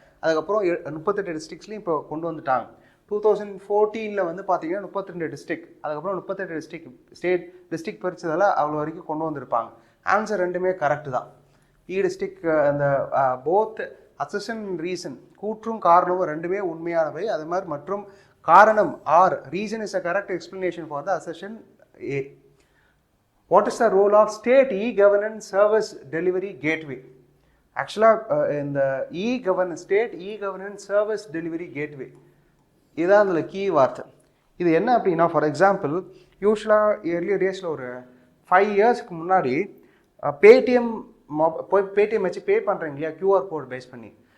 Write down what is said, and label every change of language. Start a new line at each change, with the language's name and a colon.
Tamil: அதுக்கப்புறம் 38 டிஸ்ட்ரிக்ட்ஸ்லையும் இப்போ கொண்டு வந்துட்டாங்க. 2014 வந்து பார்த்தீங்கன்னா 32 டிஸ்ட்ரிக்ட், அதுக்கப்புறம் 38 டிஸ்ட்ரிக்ட் பிரிச்சதால் அவ்வளோ வரைக்கும் கொண்டு வந்திருப்பாங்க. ஆன்சர் ரெண்டுமே கரெக்டு தான். டிஸ்ட்ரிக்ட் அந்த போத் அசஷன் ரீசன், கூற்றும் காரணமும் ரெண்டுமே உண்மையானவை. அது மாதிரி மற்றும் காரணம்
English: Reason is a correct explanation for the assertion A. What is the role of state e-governance service delivery gateway?
Tamil: ஆக்சுவலாக இந்த state e-governance service delivery gateway இதுதான் அதில் கீ வார்த்தை. இது என்ன அப்படின்னா, ஃபார் எக்ஸாம்பிள் யூஸ்வலாக ஏர்லியர் டேஸில் ஒரு 5 இயர்ஸ்க்கு முன்னாடி பேடிஎம் வச்சு பே பண்ணுறீங்க இல்லையா, QR கோட் பேஸ் பண்ணி.